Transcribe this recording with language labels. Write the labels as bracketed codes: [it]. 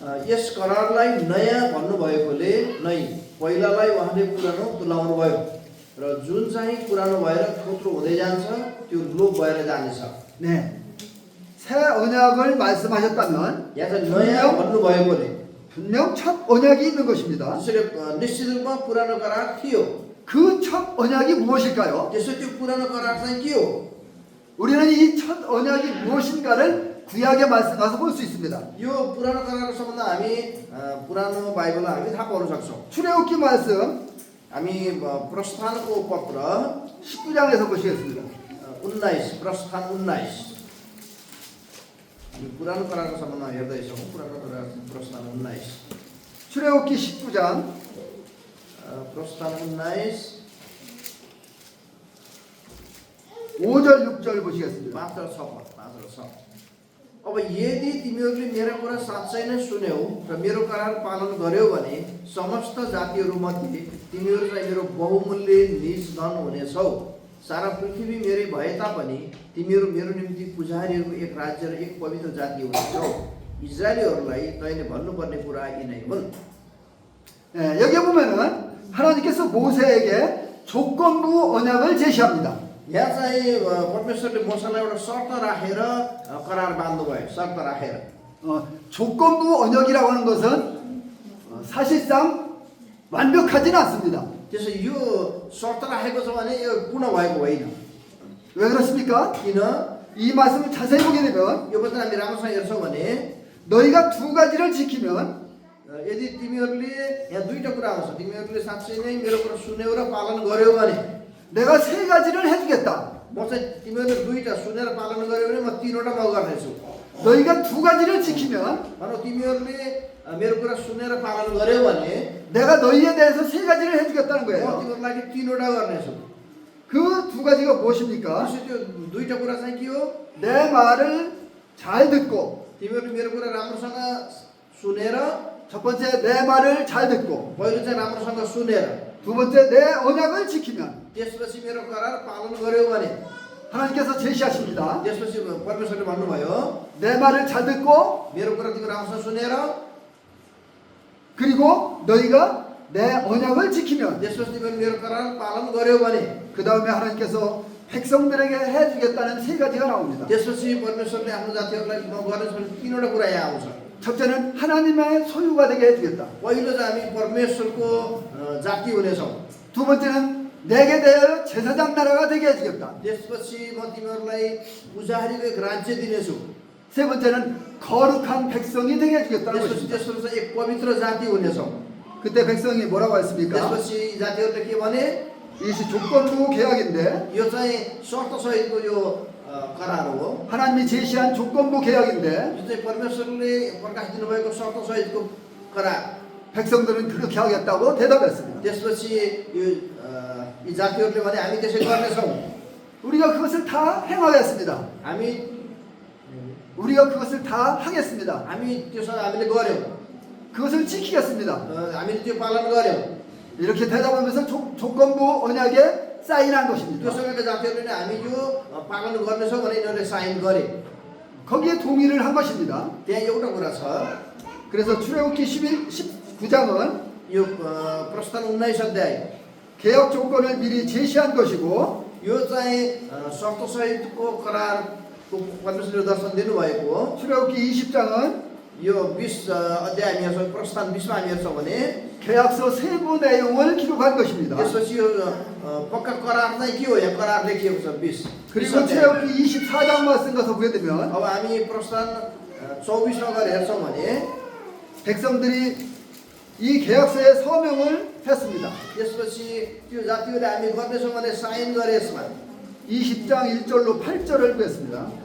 [ne] यस करारलाई नयाँ भन्नुभएकोले नै पहिलालाई उहाँले पुरानो तुल्याउनु भयो र जुन चाहिँ पुरानो भएर थोत्रो हुँदै जान्छ त्यो लोप भएर जानेछ। [ko] 네. 새 언약을 말씀하셨다면 [ne] यहाँ चाहिँ नयाँ भन्नुभएकोले [ko] 분명 첫 언약이 있는 것입니다. [ne] त्यसैले निश्चित रूपमा पुरानो करार थियो। [ko] 그 첫 언약이 무엇일까요? [ne] त्यसो त्यो पुरानो करार चाहिँ के हो? [ko] 우리는 이 첫 언약이 무엇인가를 구약의 말씀 가서 볼 수 있습니다. [ne] यो पुरानो करारको सम्बन्ध हामी पुरानो बाइबलमा हामी थाहा पाउन सक्छौँ। [ko] 출애굽기 말씀 [ne] हामी प्रस्थानको पत्र [ko] 19장에서 보시겠습니다. [ne] 19 प्रस्थान 19 यो पुरानो करारको सम्बन्धमा हेर्दैछौँ। पुरानो करार प्रस्थान 19 [ko] 출애굽기 19장 [ne] प्रस्थान 19 [ko] 5절 6절 बो시겠습니다. [ne] 5 र 6 5 र 6 अब यदि तिमीहरूले मेरो कुरा साँच्चै नै सुन्यौ र मेरो करार पालन गर्यौ भने समस्त जातिहरूमध्ये तिमीहरू चाहिँ मेरो बहुमूल्य निज धन हुनेछौ। सारा पृथ्वी मेरै भए तापनि तिमीहरू मेरो निम्ति पुजारीहरूको एक राज्य र एक पवित्र जाति हुनेछौ। इजरायलीहरूलाई तैँले भन्नुपर्ने कुरा यी नै हुन्। [ko] 여기 보면은 하나님께서 모세에게 조건부 언약을 제시합니다. [ne] यहाँ चाहिँ परमेश्वरले मोसालाई एउटा शर्त राखेर करार बाँध्नुभयो। शर्त राखेर [ko] 조건부 언약이라고 하는 것은 사실상 완벽하지는 않습니다. [ne] त्यसो यो शर्त राखेको छ भने यो पूर्ण भएको होइन। [ko] 왜 그렇습니까? [ne] किन? [ko] 이 말씀을 자세히 보게 되면 [ne] यो वचन हामी राम्रोसँग हेर्छौँ भने [ko] 너희가 두 가지를 지키면 [ne] यदि तिमीहरूले यहाँ दुईटा कुरा आउँछ तिमीहरूले साँच्चै नै मेरो कुरा सुन्यौ र पालन गर्यौ भने [ko] 내가 세 가지를 해주겠다. [ne] म चाहिँ तिमीहरूले दुईटा सुनेर पालन गर्यौ भने म तीनवटा म गर्नेछु [ko] 너희가 두 가지를 지키면 [ne] भनौँ तिमीहरूले मेरो कुरा सुनेर पालन गर्यौ भने [ko] 내가 너희에 대해서 세 가지를 해주겠다는 [ne] म [ko] 거예요. [ne] तिमीहरूको लागि तीनवटा गर्नेछु [ko] 그 두 가지가 무엇입니까? [ne] त्यसो त्यो दुईटा कुरा चाहिँ के हो [ko] 내 말을 잘 듣고, [ne] तिमीहरूले मेरो कुरा राम्रोसँग सुनेर [ko] 첫 번째 내 말을 잘 듣고, [ne] पहिलो चाहिँ राम्रोसँग सुनेर [ko] 두 번째 내 언약을 지키면 [ne] त्यसपछि मेरो करार पालन गर्यौ भने [ko] 하나님께서 제시하십니다. [ne] त्यसपछि परमेश्वरले भन्नुभयो [ko] 내 말을 잘 듣고 [ne] मेरो कुरा तिमी राम्रोसँग सुनेर [ko] 그리고 너희가 내 언약을 지키면 [ne] त्यसपछि तिमीले मेरो करार पालन गर्यौ भने [ko] 그 다음에 하나님께서 백성들에게 해주겠다는 세 가지가 나옵니다. [ne] त्यसपछि परमेश्वरले आफ्नो जातिहरूलाई म गर्नेछु भने तीनवटा कुरा यहाँ आउँछ [ko] 첫째는 하나님의 소유가 되게 해주겠다. [ne] पहिलो चाहिँ हामी परमेश्वरको जाति हुनेछौँ [ko] 두 번째는 내게 대하여 제사장 나라가 되게 해주겠다. [ne] त्यसपछि म तिमीहरूलाई पुजारीको एक राज्य दिनेछु [ko] 세 번째는 거룩한 백성이 되게 해주겠다는 [ne] त्यसपछि [ko] 것입니다. [ne] तेस्रो चाहिँ एक पवित्र जाति हुनेछौँ [ko] 그때 백성이 뭐라고 했습니까? [ne] त्यसपछि 이 जातिहरूले के भने [ko] 이것이 조건부 계약인데, [ne] यो चाहिँ शर्तसहितको यो करार हो [ko] 하나님이 제시한 조건부 계약인데 [ne] यो चाहिँ परमेश्वरले प्रकाश दिनुभएको शर्तसहितको करार [ko] 백성들은 그렇게 하겠다고 대답했습니다. [ne] त्यसपछि यो यी जातिहरूले भने हामी त्यसै गर्नेछौँ [ko] 우리가 그것을 다 행하겠습니다. 우리가 그것을 다 하겠습니다. [ne] हामी त्योसँग हामीले गर्यौँ [ko] 그것을 지키겠습니다. [ne] हामीले त्यो पालन गर्यौँ [ko] 이렇게 대답하면서 조건부 언약에 사인한 [ne] त्यो [ko] 것입니다. [ne] समयका जातिहरूले नै हामी यो पालन गर्नेछौँ भने यिनीहरूले साइन गरे [ko] 거기에 동의를 한 것입니다. [ne] त्यहाँ एउटा कुरा छ [ko] 그래서 출애굽기 19장은 [ne] यो प्रस्थान 19 अध्याय [ko] 개혁 조건을 미리 제시한 것이고, [ne] यो चाहिँ शर्तसहितको करारको परमेश्वरले दर्शन दिनुभएको [ko] 출애굽기 20장은 [ne] यो 20 अध्याय हामी हेर्छौँ प्रस्थान 20मा हामी हेर्छौँ भने [ko] 계약서 세부 내용을 기록한 것입니다. [ne] त्यसपछि यो पक्का करार चाहिँ के हो यहाँ करार लेखिएको छ 20 [ko] 그리고 출애굽기 24장 말씀 가서 보게 되면 [ne] अब हामी प्रस्थान 24मा गएर हेर्छौँ भने [ko] 백성들이 이 계약서에 서명을 했습니다. [ne] त्यसपछि त्यो जातिहरूले हामी गर्नेछौँ भने साइन गरे यसमा [ko] 20장 1절로 8절을 보겠습니다.